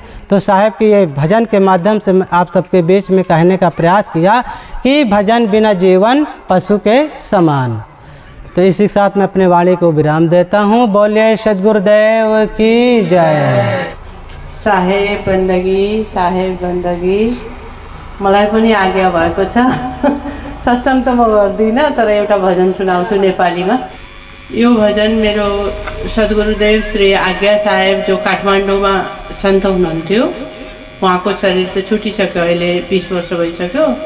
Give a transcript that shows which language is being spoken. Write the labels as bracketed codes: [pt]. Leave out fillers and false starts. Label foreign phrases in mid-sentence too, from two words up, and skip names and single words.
[hi] तो साहब की ये भजन के माध्यम से मैं आप सबके बीच में कहने का प्रयास किया कि भजन बिना जीवन पशु के समान। तो इसी के साथ मैं अपने वाणी को विराम देता हूँ। बोलिए सद्गुरुदेव की जय। साहेब बन्दगी [ne] मलाई पनि आज्ञा भएको छ। सत्संग त म गर्दिनँ, तर एउटा भजन सुनाउँछु नेपालीमा। यो भजन मेरो सद्गुरुदेव श्री आज्ञा साहेब जो काठमाडौँमा सन्त हुनुहुन्थ्यो, उहाँको शरीर त छुटिसक्यो, अहिले 20 वर्ष भइसक्यो।